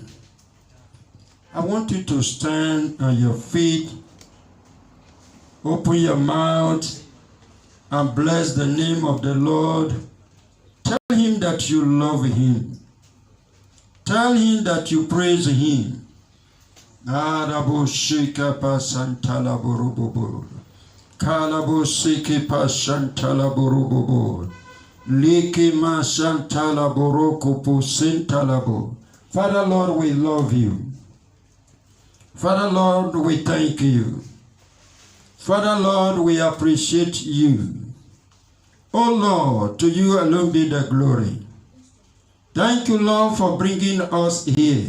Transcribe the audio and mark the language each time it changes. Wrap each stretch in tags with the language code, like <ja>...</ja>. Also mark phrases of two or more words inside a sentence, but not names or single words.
<en>I want you to stand on your feet, open your mouth, and bless the name of the Lord. Tell him that you love him. Tell him that you praise him. Arabo shika pasantala borobobo. Kalabo siki pasantala borobobo. Liki masantala boroko pusintalabo. Father Lord, we love you. Father Lord, we thank you. Father Lord, we appreciate you. Oh Lord, to you alone be the glory. Thank you, Lord, for bringing us here.</en>